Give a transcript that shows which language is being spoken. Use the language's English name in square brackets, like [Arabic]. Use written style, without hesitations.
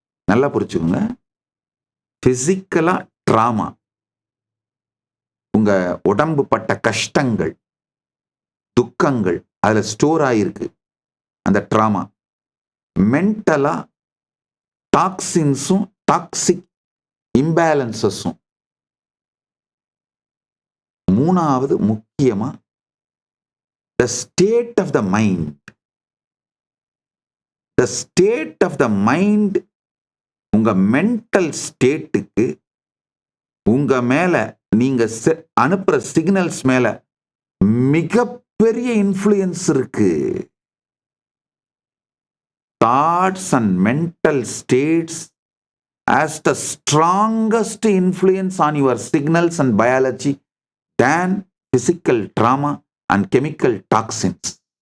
[Tamil] நல்லா புரிச்சுக்கோங்க. பிசிக்கலா ட்ராமா, உங்க உடம்பு பட்ட கஷ்டங்கள், துக்கங்கள் அதுல ஸ்டோர் ஆயிருக்கு அந்த ட்ராமா. மென்டலா டாக்ஸின்ஸும் டாக்ஸிக் இம்பேலன்சஸும். மூணாவது முக்கியமா [English] the state of the mind. The state of the mind, [Tamil] உங்க மென்டல் ஸ்டேட்டுக்கு உங்க மேல நீங்க அனுப்புற சிக்னல்ஸ் மேல மிகப்பெரிய இன்ஃப்ளூயன்ஸ் இருக்கு. [English] Thoughts and mental states has the strongest influence on your signals and biology than physical trauma and chemical toxins.